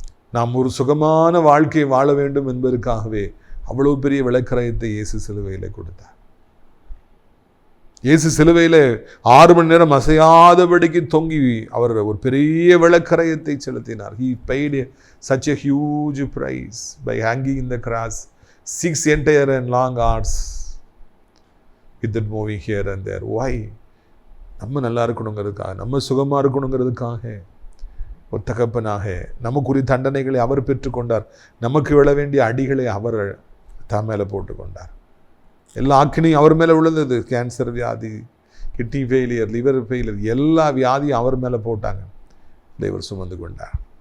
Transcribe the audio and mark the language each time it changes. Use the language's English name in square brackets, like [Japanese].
[Tamil] நாம் ஒரு சுகமான வாழ்க்கையை வாழ வேண்டும் என்பதற்காகவே அவ்வளவு பெரிய விளக்கரையத்தை இயேசு சிலுவையில் கொடுத்தார். இயேசு சிலுவையில் 6 மணி நேரம் அசையாதபடிக்கு தொங்கி அவர் ஒரு பெரிய விளக்கரையத்தை செலுத்தினார். [English] He paid such a huge price by hanging in the cross 6 entire and long hours without moving here and there. Why? [Tamil] நம்ம நல்லா இருக்கணுங்கிறதுக்காக, நம்ம சுகமாக இருக்கணுங்கிறதுக்காக, ஒரு தகப்பனாக நமக்குரிய தண்டனைகளை அவர் பெற்றுக்கொண்டார். நமக்கு விழ வேண்டிய அடிகளை அவர் தான் மேலே போட்டுக்கொண்டார். எல்லா ஆக்கினையும் அவர் மேலே விழுந்தது. கேன்சர் வியாதி, கிட்னி ஃபெயிலியர், லிவர் ஃபெயிலியர், எல்லா வியாதியும் அவர் மேலே போட்டாங்க. இதை இவர் சுமந்து கொண்டார்.